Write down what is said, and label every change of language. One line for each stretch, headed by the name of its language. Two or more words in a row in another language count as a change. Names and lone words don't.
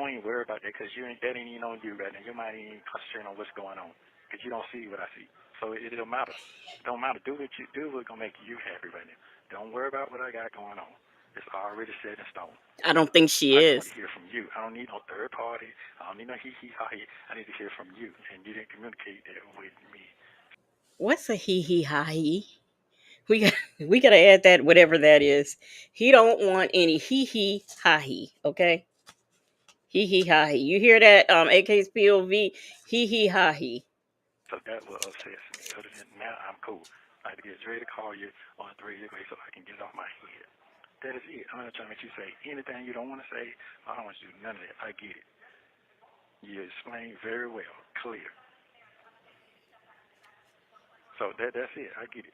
English: Don't even worry about that because that ain't even on you right now. Your mind ain't even concentrating on what's going on because you don't see what I see. So it don't matter. It don't matter. Do what you do. What's gonna make you happy right now. Don't worry about what I got going on. It's already set in stone. I don't think she I just is. want to hear from you. I don't need no third party. I don't need no hee-hee-ha-hee. I need to hear from you, and you didn't communicate that with me. What's a hee hee ha hee? We gotta add that, whatever that is. He don't want any hee hee ha hee. Okay, hee hee ha hee. You hear that? AK's POV. Hee hee ha hee. So that will upset me. Other than now, I'm cool. I had to get ready to call you on 3 days so I can get it off my head. That is it. I'm not trying to make you say anything you don't want to say. I don't want you to do none of that. I get it. You explained very well, clear. So that's it. I get it.